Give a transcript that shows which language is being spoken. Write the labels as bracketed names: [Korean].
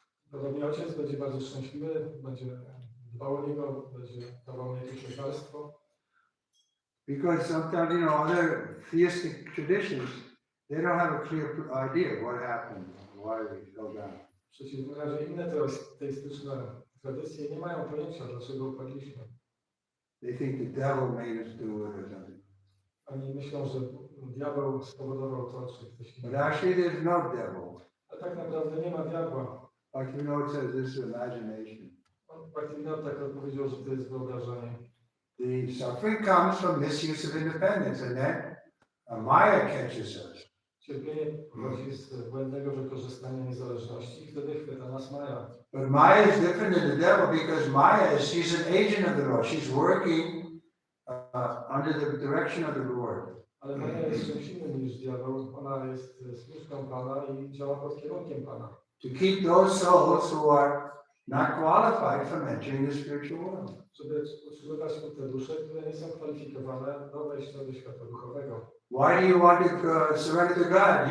[Polish] Podobnie ojciec będzie bardzo szczęśliwy, będzie dbał o niego, będzie dawał mu jakieś lekarstwo. [English] Because sometimes, other theistic traditions, they don't have a clear idea what happened, why we fell down. [Polish] W przeciwnym razie inne teistyczne tradycje nie mają pojęcia, dlaczego upadliśmy. [English] They think the devil made us do it or something. [Polish] Oni myślą, że diabeł spowodował to, czy ktoś inny. [English] But actually there's no devil. [Polish] A tak naprawdę nie ma diabła. [English] Like it says, this is imagination. [Polish] Bhaktivinoda tak odpowiedział, że to jest wyobrażenie. [English] The suffering comes from misuse of independence, and then Maya catches us. [Polish] Cierpienie pochodzi z błędnego wykorzystania niezależności i wtedy chwyta nas Maja. [English] But Maya is different than the devil because Maya she's an agent of the Lord. She's working under the direction of the Lord. [Polish] Ale Maja jest czymś innym niż diabeł. Ona jest służką Pana i działa pod kierunkiem Pana. [English] To keep those souls who are not qualified from entering the spiritual world. [Polish] Żeby utrzymywać te dusze, które nie są kwalifikowane do wejścia do świata duchowego. [English] Why do you want to surrender to God?